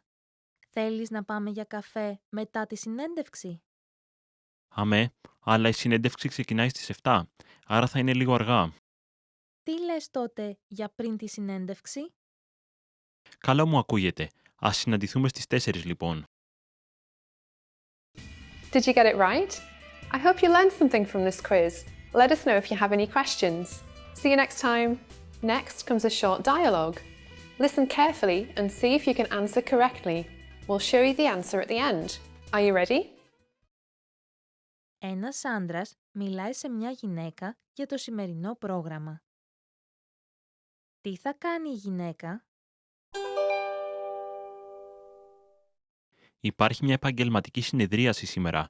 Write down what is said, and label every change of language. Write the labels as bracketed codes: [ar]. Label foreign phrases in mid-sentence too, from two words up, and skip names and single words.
[el] Θέλεις να πάμε για καφέ μετά τη συνέντευξη? Αμέ, αλλά η συνέντευξη ξεκινάει στις 7, άρα θα είναι λίγο αργά. Τι λες τότε για πριν τη συνέντευξη? Καλό μου ακούγεται. Ας συναντηθούμε στις 4 λοιπόν. [en] Did you get it right? I hope you learned something from this quiz. Let us know if you have any questions. See you next time. Next comes a short dialogue. Listen carefully and see if you can answer correctly. We'll show you the answer at the end. Are you ready? [el] Ένας άντρας μιλάει σε μια γυναίκα για το σημερινό πρόγραμμα. Τι θα κάνει η γυναίκα? Υπάρχει μια επαγγελματική συνεδρίαση σήμερα.